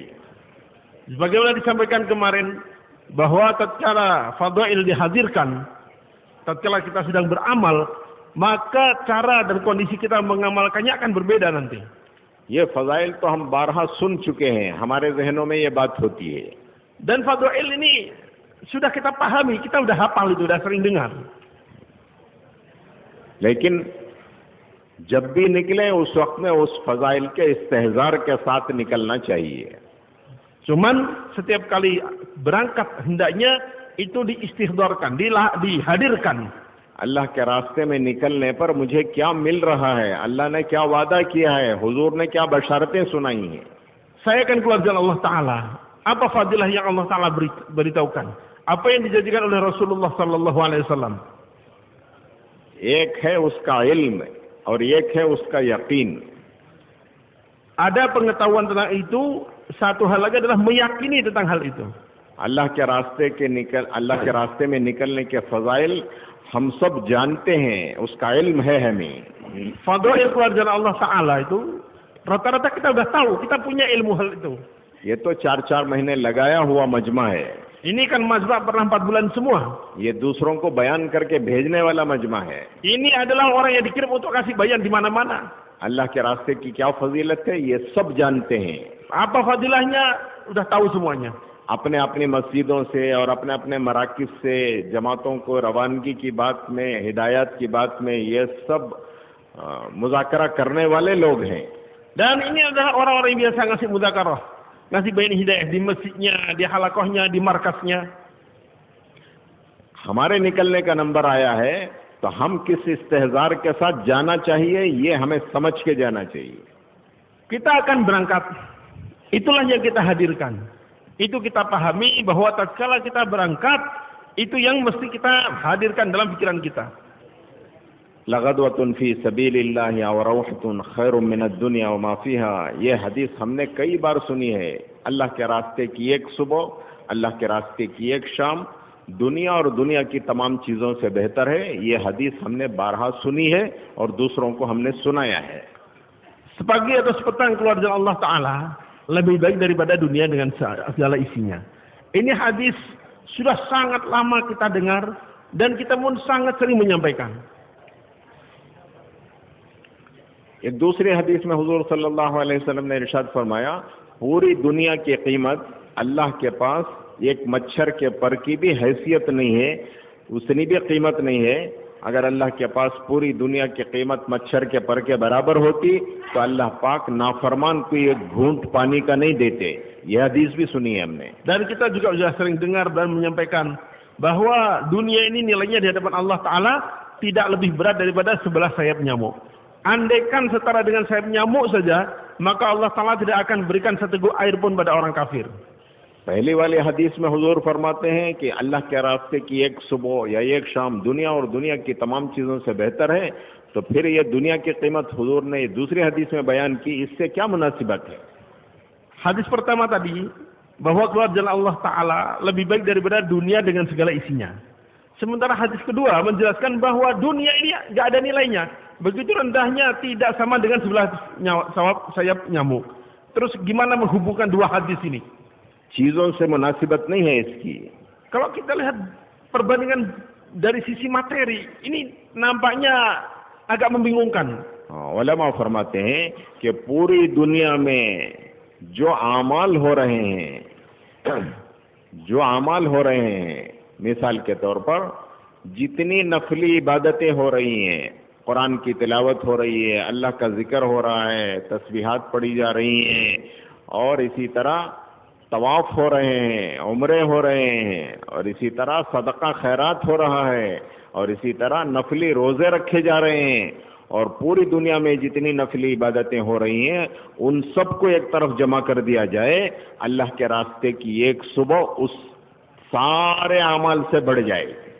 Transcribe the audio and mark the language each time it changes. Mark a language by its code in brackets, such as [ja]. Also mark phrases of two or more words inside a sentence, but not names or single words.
[id] Sebagaimana disampaikan kemarin bahwa tatkala fadail dihadirkan, tatkala kita sedang beramal, maka cara dan kondisi kita mengamalkannya akan berbeda nanti. [hi] ये फजाइल तो हम बारहा सुन चुके हैं, हमारे जहनों में ये बात होती है। [id] Dan fadail ini sudah kita pahami, kita sudah hafal itu, sudah sering dengar. [hi] लेकिन जब भी निकले उस वक्त में उस फजाइल के इस्तेहज़ार के साथ निकलना चाहिए। [id] Cuman setiap kali berangkat hendaknya itu diistihdharkan, dihadirkan. [hi] अल्लाह के रास्ते में निकलने पर मुझे क्या मिल रहा है, अल्लाह ने क्या वादा किया है, हुजूर ने क्या बशारतें सुनाई हैं। [id] Saya akan keluar jalan Allah Ta'ala. Apa fadilah yang Allah Ta'ala beritahukan? Apa yang dijanjikan oleh Rasulullah [ar] صلى الله عليه وسلم? [hi] एक है उसका इल्म और एक है उसका यकीन। [id] Ada pengetahuan tentang itu, satu hal lagi adalah meyakini tentang hal itu. [hi] अल्लाह के रास्ते में निकलने के फजाइल हम सब जानते हैं, उसका इल्म है हमें। [id] Fadail keluar jalan Allah Ta'ala itu rata-rata kita sudah tahu, kita punya ilmu hal itu. [hi] ये तो 4-4 महीने लगाया हुआ मजमा है। [id] Ini kan majma pernah 4 bulan semua. [hi] ये दूसरों को बयान करके भेजने वाला मजमा है। [id] Ini adalah orang yang dikirim untuk kasih bayan di mana-mana. [hi] अल्लाह के रास्ते की क्या फजीलत है ये सब जानते हैं। [id] Apa fadilahnya udah tahu semuanya. [hi] अपने अपनी मस्जिदों से और अपने अपने मराकिज से जमातों को रवानगी की बात में, हिदायत की बात में ये सब मुज़ाकरा करने वाले लोग हैं। [id] Dan ini adalah orang-orang yang biasa ngasih mudzakarah, ngasih bayan hidayah di masjidnya, di halaqahnya, di markasnya. [hi] हमारे निकलने का नंबर आया है तो हम किस इस्तेहज़ार के साथ जाना चाहिए ये हमें समझ के जाना चाहिए। [id] Kita akan berangkat. Itulah yang kita hadirkan. Itu kita pahami bahwa tatkala kita berangkat, itu yang mesti kita hadirkan dalam pikiran kita. [ar] لغدوة في سبيل الله وروحة خير من الدنيا وما فيها, [hi] ये हदीस हमने कई बार सुनी है। अल्लाह के रास्ते की एक सुबह, अल्लाह के रास्ते की एक शाम, दुनिया और दुनिया की तमाम चीज़ों से बेहतर है। ये हदीस हमने बारहा सुनी है और दूसरों को हमने सुनाया है। [id] Sepagi atau sepetang keluar jalan Allah Ta'ala lebih baik daripada dunia dengan segala isinya. Ini hadis sudah sangat lama kita dengar dan kita pun sangat sering menyampaikan. [hi] एक दूसरी हदीस में हुजूर [ar] صلى الله عليه وسلم [hi] ने इरशाद फरमाया, पूरी दुनिया की कीमत अल्लाह के पास एक मच्छर के पर की भी हैसियत नहीं है, उतनी भी कीमत नहीं है अगर अल्लाह के पास पूरी दुनिया की कीमत मच्छर के पर के बराबर होती तो अल्लाह पाक नाफरमान को एक घूंट पानी का नहीं देते. यह हदीस भी सुनी है हमने. [id] Dan kita juga sudah sering dengar dan menyampaikan bahwa dunia ini nilainya di hadapan Allah Ta'ala tidak lebih berat daripada sebelah sayap nyamuk. Andaikan setara dengan sayap nyamuk saja, maka Allah Ta'ala tidak akan berikan seteguk air pun pada orang kafir. [hi] पहले वाले हदीस में हुजूर फरमाते हैं कि अल्लाह के रास्ते की एक सुबह या एक शाम दुनिया और दुनिया की तमाम चीज़ों से बेहतर है. तो फिर ये दुनिया की कीमत हुजूर ने दूसरी हदीस में बयान की, इससे क्या मुनासिबत है? [id] Hadis pertama tadi, bahwa keluar jalan Allah Ta'ala lebih baik daripada dunia dengan segala isinya. Sementara hadis kedua menjelaskan bahwa dunia ini gak ada nilainya. Begitu rendahnya, tidak sama dengan sebelah sayap nyamuk. Terus gimana menghubungkan dua hadis ini? [hi] चीजों से मुनासिबत नहीं है इसकी. [id] Kalau kita lihat perbandingan dari sisi materi, ini nampaknya agak membingungkan. [hi] उलमा फरमाते हैं कि पूरी दुनिया में जो आमाल हो रहे हैं, मिसाल के तौर पर जितनी नफली इबादतें हो रही हैं, कुरान की तिलावत हो रही है, अल्लाह का जिक्र हो रहा है, तस्बीहात पढ़ी जा रही हैं, और इसी तरह तवाफ हो रहे हैं, उम्रे हो रहे हैं, और इसी तरह सदका खैरात हो रहा है, और इसी तरह नफली रोज़े रखे जा रहे हैं, और पूरी दुनिया में जितनी नफली इबादतें हो रही हैं उन सबको एक तरफ जमा कर दिया जाए, अल्लाह के रास्ते की एक सुबह उस सारे अमाल से बढ़ जाए.